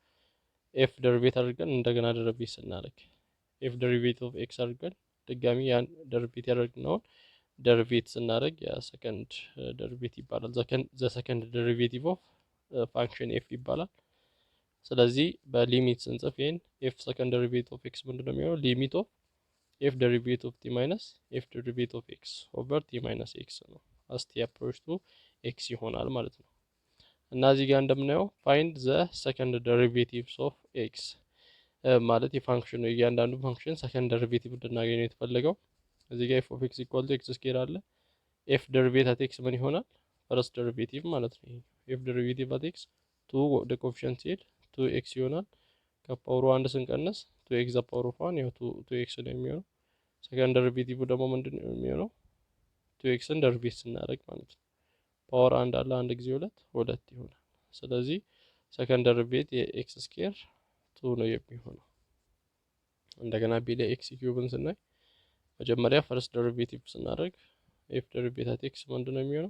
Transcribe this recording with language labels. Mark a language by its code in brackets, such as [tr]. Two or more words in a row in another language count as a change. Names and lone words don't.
[am] f ደሪቬት አድርገን እንደገና ደሪቬት ስናደርግ [en] f derivative of x [am] አድርገን ድጋሚ ያን ደሪቬት ያደረግነውን ደሪቬት ስናደርግ ያ [en] second derivative [am] ይባላል። [en] the second derivative of function f [am] ይባላል። ስለዚህ በሊሚት ስንጽፍ ይሄን [en] f second derivative of x [am] ምንድነው የሚሆነው? [en] limit of f derivative of t minus f derivative of x over t minus x [am] ነው። [en] as t approach to x [am] ይሆናል ማለት ነው። እና እዚህ ጋር እንደምናየው [en] find the second derivatives of x [am] ማለት የፋንክሽኑ እያንዳንዱ ፋንክሽን ሰከንድ ደሪቬቲቭ እንድናገኝ ነው የተፈለገው። እዚህ ጋር [en] f of x equal to x square [am] አለ። [en] f derivative at x [am] ምን ይሆናል? [en] first derivative [am] ማለት ነው። [en] f derivative at x [am] 2 ወደ ኮኤፊሺየንት ሲሄድ 2x ይሆናል። ከፓወሩ 1 ስንቀንስ [en] 2x the power of 1 [am] ያው 2x ነው የሚሆነው። [en] second derivative [am] ደግሞ ምንድነው የሚሆነው? 2x ን ደሪቬት ስናደርግ ማለት ነው። ፓወር 1 አለ 1 ጊዜ 2 ይሆናል። ስለዚህ [en] second derivative [am] የx ስኩዌር 2 ነው የሚሆነው። እንደገና b ላይ x ኪዩብን ስናይ መጀመሪያ [en] first derivative [am] ስናደርግ [en] f derivative at x [am] ምንድነው የሚሆነው?